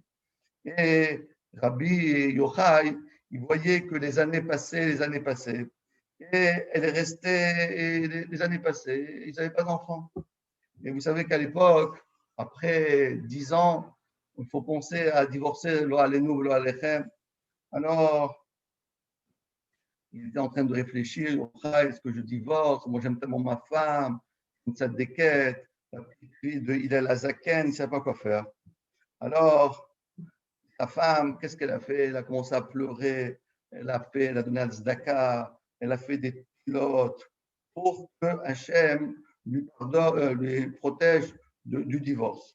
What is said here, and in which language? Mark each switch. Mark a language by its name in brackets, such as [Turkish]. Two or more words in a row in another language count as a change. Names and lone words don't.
[French] Et Rabbi Yochai, il voyait que les années passaient, et elle est restée, et les années passaient, ils n'avaient pas d'enfants. Et vous savez qu'à l'époque, après 10 ans, il faut penser à divorcer, [Hebrew] לא עלינו, לא עליכם. [French] Alors, il était en train de réfléchir, est-ce que je divorce? Moi, j'aime tellement ma femme, une tzadékette, la petite fille de Hillel Azaken, il ne savait pas quoi faire. Alors, sa femme, qu'est-ce qu'elle a fait? Elle a commencé à pleurer, elle a donné un tzedaka, elle a fait des pilotes pour que Hachem lui protège du divorce.